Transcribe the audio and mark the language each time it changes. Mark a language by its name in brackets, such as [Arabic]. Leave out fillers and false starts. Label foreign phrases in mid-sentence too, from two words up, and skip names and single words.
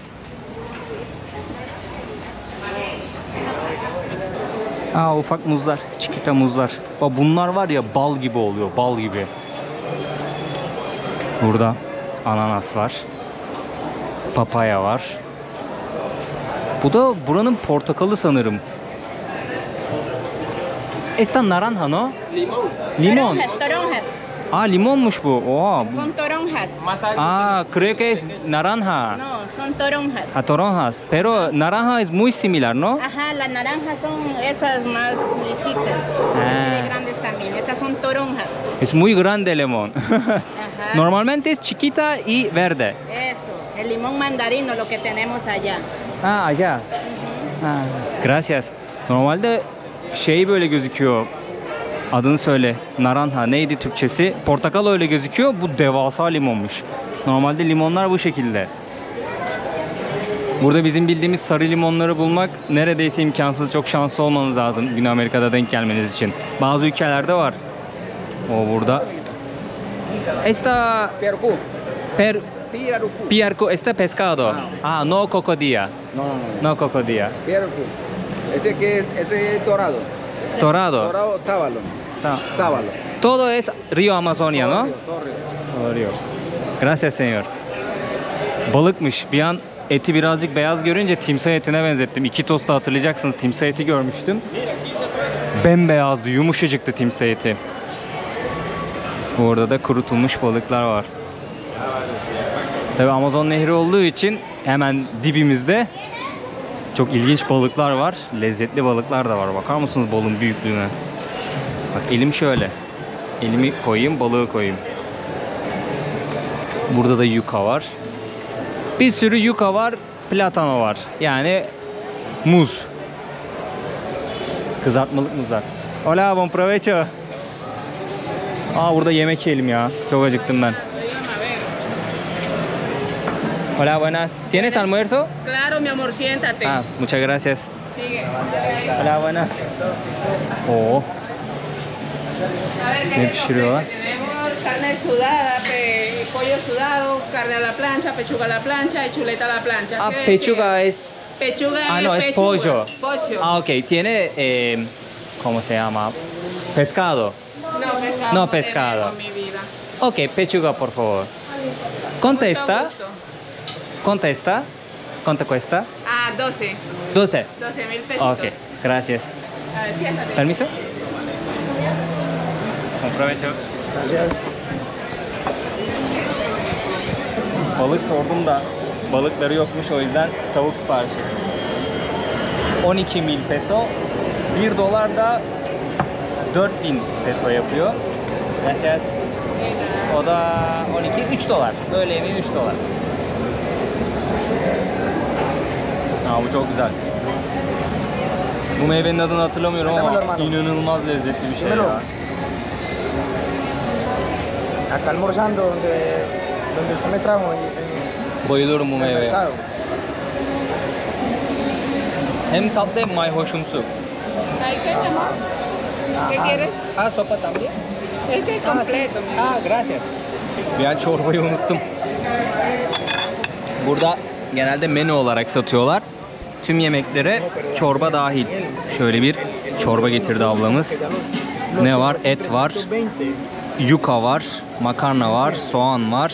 [Turkish] Ufak muzlar, çikita muzlar. Bunlar var ya, bal gibi oluyor, bal gibi. Burada ananas var. Papaya var. Bu da buranın portakalı sanırım. [Spanish] Esta naranja, no? Limón. Limón. Toronjas. [Turkish] Limonmuş bu. [Spanish] Son toronjas. Creo que es naranja. No, son toronjas. Toronjas. Pero naranja es muy similar, ¿no? Ajá, las naranjas son esas más lisitas. Así de grandes también. Estas son toronjas. Es muy grande el limón. Ajá. Normalmente es chiquita y verde. Eso, el limón mandarino, lo que tenemos allá. Allá. Gracias. [Turkish] Normalde böyle gözüküyor. Adını söyle. Naranja. Neydi Türkçesi? Portakal öyle gözüküyor. Bu devasa limonmuş. Normalde limonlar bu şekilde. Burada bizim bildiğimiz sarı limonları bulmak neredeyse imkansız. Çok şanslı olmanız lazım Güney Amerika'da denk gelmeniz için. Bazı ülkelerde var. Burada. [Spanish] Esta Piarco. Esta pescado. No cocodilla. No cocodilla. Piarco. Ese es dorado. Dorado. Dorado, sábalo. Sábalo. Todo es Río Amazonia, ¿no? Todo río. Todo Río. Gracias, señor. [Turkish] Balıkmış. Bir an eti birazcık beyaz görünce timsah etine benzettim. İkitos'ta hatırlayacaksınız, timsah eti görmüştüm. Bembeyazdı, yumuşacıktı timsah eti. Burada da kurutulmuş balıklar var. Tabii Amazon Nehri olduğu için hemen dibimizde çok ilginç balıklar var. Lezzetli balıklar da var. Bakar mısınız balığın büyüklüğüne? Bak elim şöyle. Elimi koyayım, balığı koyayım. Burada da yuka var. Bir sürü yuka var, platano var. Yani muz. Kızartmalık muzlar. [Spanish] Hola, bon provecho. [Turkish] Burada yemek yiyelim ya. Çok acıktım ben. [Spanish] Hola, buenas. ¿Tienes almuerzo? Claro, mi amor, siéntate. Muchas gracias. Sigue. Hola, buenas. [Turkish] Oo. Ne pişiriyorlar? [Spanish] Tenemos carne sudada, pollo sudado, carne a la plancha, pechuga a la plancha y chuleta a la plancha. ¿Qué Pechuga es... Pechuga no, es pollo. Pollo. Ok. Tiene... ¿cómo se llama? Pescado. No, pescado. No pescado. Tenemos, mi vida. Ok, pechuga, por favor. ¿Cuánto está? Gusto. ¿Cuánto está? ¿Cuánto cuesta? 12. 12. 12,000 pesitos. Ok, gracias. A ver, siéntate. ¿Permiso? Buen provecho. [Turkish] Balık sordum da balıkları yokmuş, o yüzden tavuk siparişi. 12.000 peso. 1 dolar da 4.000 peso yapıyor. Gracias. O da 12, 3 dolar. Böyle yemeği 3 dolar. Bu çok güzel. Bu meyvenin adını hatırlamıyorum ama inanılmaz lezzetli bir şey ya. [Spanish] Acá almorzando donde usted me trajo. [Turkish] Bayılıyorum bu meyveye. Hem tatlı hem mayhoşumsu. [Spanish] ¿Hay qué, mi amor? ¿Qué quieres? Sopa también. Es que es completo, mi amor. Gracias. [Turkish] Ben çorbayı unuttum. Burada genelde menü olarak satıyorlar. Tüm yemeklere çorba dahil. Şöyle bir çorba getirdi ablamız. Ne var? Et var. Yuka var. Makarna var. Soğan var.